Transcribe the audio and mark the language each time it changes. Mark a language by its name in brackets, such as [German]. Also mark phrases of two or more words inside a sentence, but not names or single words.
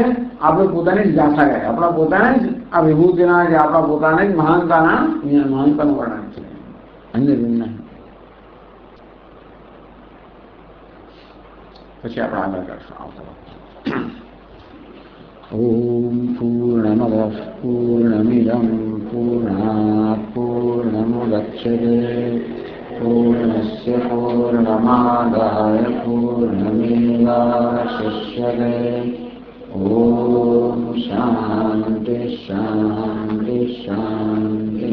[Gujarati] આપણે પોતાની જ ગાથા ગાય, આપણા પોતાને જ આ વિભૂતિના, જે આપણા પોતાને જ મહાનતાનું વર્ણન છે. અન્ય ભિન્ન. પછી આપણે આગળ કરશું આવતો. [Sanskrit] ओम पूर्णमद पूर्णमिदं पूर्णात पूर्णमुदच्यते पूर्णस्य पूर्णमादाय पूर्णमेवावशिष्यते ओम शांति शांति शांति।